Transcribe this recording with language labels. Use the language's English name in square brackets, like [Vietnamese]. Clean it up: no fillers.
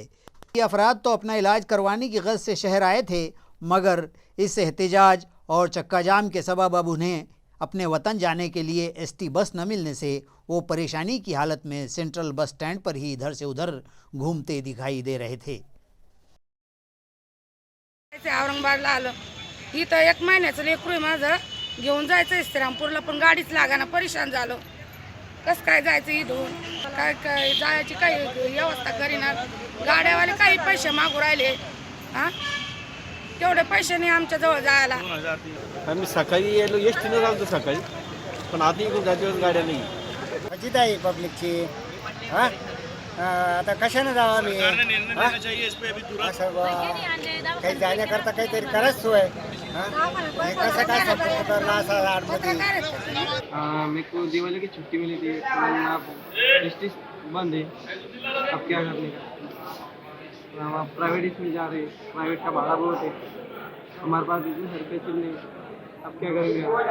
[Hindi] ये अफराद तो अपना इलाज करवाने की गरज से शहर आए थे, मगर इस एहतजाज और चक्का जाम के सबब अब उन्हें अपने वतन जाने के लिए ST बस न मिलने से वो परेशानी की हालत में सेंट्रल बस स्टैंड पर ही इधर से उधर घूमते दिखाई दे रहे थे। [Marathi] औरंगाबादला आलो, इथं 1 महिन्याचं लेकरू आहे माझं, घेऊन जायचं इस्लामपूरला, पण गाडीच लागाना, परेशान झालो. कसं काय जायचं इथून? काय काय जायची काही व्यवस्था करीना. गाड्यावाले काही पैसे मागू राहिले. हां, तेवढे पैसे नाही आमच्या जवळ जायला. आम्ही सकाळी येलो, एसटीने जातो सकाळी, पण आता इकडून जातीवर गाड्या नाही. मस्जिद आहे पब्लिकची. हां, आता कशाने जावं आम्ही? काही जाण्याकरता काहीतरी करायच सोय. कसं काय सपोर्ट करना असं आडमध्ये. [Hindi] मेरे को दिवाली की छुट्टी मिली थी, एसटी बंद है, अब क्या करने का? हम आप प्राइवेट इसमें जा रहे हैं, प्राइवेट का भाड़ा बहुत है, हमारे पास इतने सर पैसे नहीं, अब क्या करेंगे?